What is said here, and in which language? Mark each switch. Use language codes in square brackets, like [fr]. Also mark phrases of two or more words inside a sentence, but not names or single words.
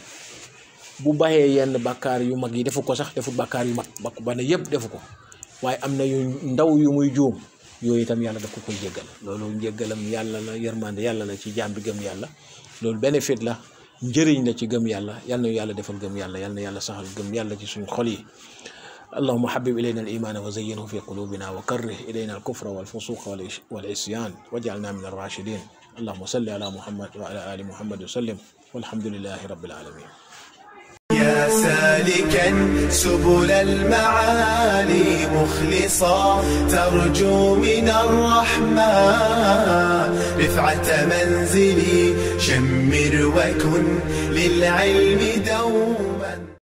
[wo] bu bàyyee yenn bàkkaar yu mag yi defu ko sax defut bàkkaar yu mag ba ne yëpp defu ko waaye am na yu ndaw yu muy juum yooyu itam yàlla daf ko koy jéggal loolu njéggalam yàlla la yërmande yàlla la ci jaam bi gëm yàlla loolu bénéfice la njëriñ la ci gëm yàlla yal na yàlla defal gëm yàlla yal na yàlla saxal gëm yàlla ci suñu xol yi [ar] اللهم حبب إلينا الإيمان وزينه في قلوبنا وكره إلينا الكفر والفسوق والعصيان واجعلنا من الراشدين اللهم صل على محمد وعلى آل محمد وسلم والحمد لله رب العالمين يا سالكا سبل المعالي مخلصا ترجو من الرحمن رفعة منزلي شمر وكن للعلم دوما